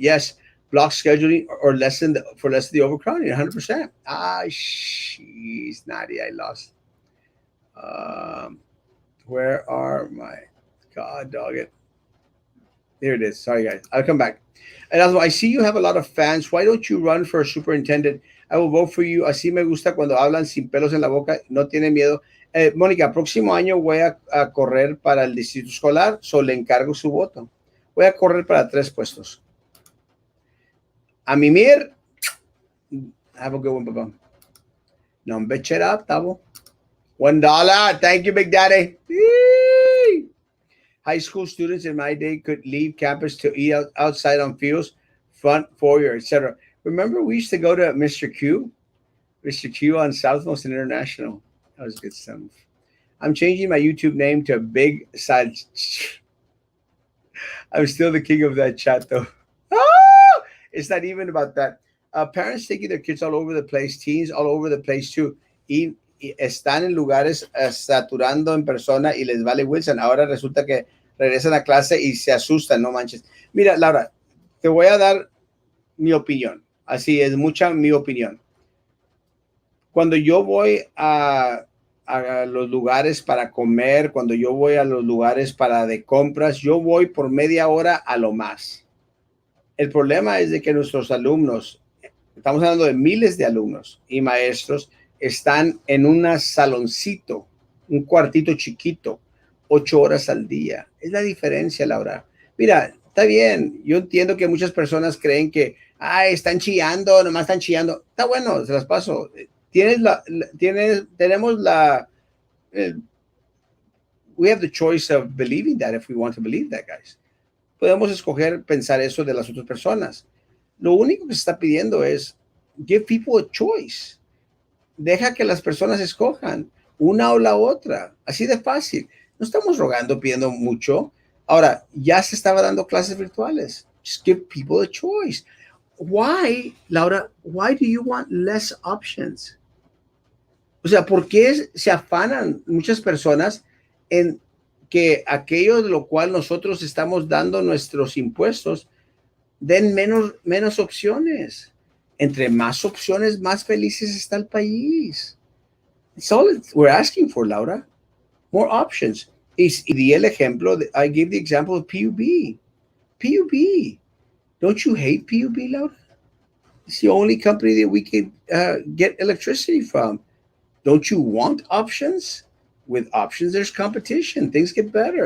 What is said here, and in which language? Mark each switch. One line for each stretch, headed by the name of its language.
English: Yes, block scheduling or lessen the overcrowding. 100%. She's Nadia. I lost. Um, where are my God dog it? There it is. Sorry, guys. I'll come back. And also, I see you have a lot of fans. Why don't you run for superintendent? I will vote for you.
Spanish: Así me gusta cuando hablan sin pelos en la boca. No tienen miedo. Mónica, próximo año voy a correr para el distrito escolar. Solo le encargo su voto. Voy a correr para 3 puestos. A mimir.
English: Have a good one, papá. No, bitch it up, Tavo. $1. Thank you, Big Daddy. Yee! High school students in my day could leave campus to eat outside on fields, front, foyer, etc. Remember, we used to go to Mr. Q on Southmost and International. That was good stuff. I'm changing my YouTube name to Big Sal. I'm still the king of that chat, though. Ah! It's not even about that. Parents taking their kids all over the place, teens all over the place too.
Spanish: Y están en lugares saturando en persona y les vale Wilson. Ahora resulta que regresan a clase y se asustan, no manches. Mira, Laura, te voy a dar mi opinión. Así es, mucha mi opinión. Cuando yo voy a los lugares para comer, cuando yo voy a los lugares para de compras, yo voy por media hora a lo más. El problema es de que nuestros alumnos, estamos hablando de miles de alumnos y maestros, están en un saloncito, un cuartito chiquito, 8 horas al día. Es la diferencia, Laura. Mira, está bien. Yo entiendo que muchas personas creen que, están chillando, nomás están chillando. Está bueno, se las paso. Tenemos
English: we have the choice of believing that if we want to believe that, guys.
Spanish: Podemos escoger pensar eso de las otras personas. Lo único que se está pidiendo es
English: give people a choice.
Spanish: Deja que las personas escojan una o la otra. Así de fácil. No estamos rogando, pidiendo mucho. Ahora, ya se estaba dando clases virtuales.
English: Just give people a choice. Why, Laura, why do you want less options?
Spanish: O sea, ¿por qué se afanan muchas personas en que aquello de lo cual nosotros estamos dando nuestros impuestos den menos opciones? Entre más opciones, más felices está el país.
English: It's all we're asking for, Laura. More options.
Spanish: Y di el ejemplo,
English: I gave the example of PUB. PUB. Don't you hate PUB, Laura? It's the only company that we can get electricity from. Don't you want options? With options, there's competition. Things get better.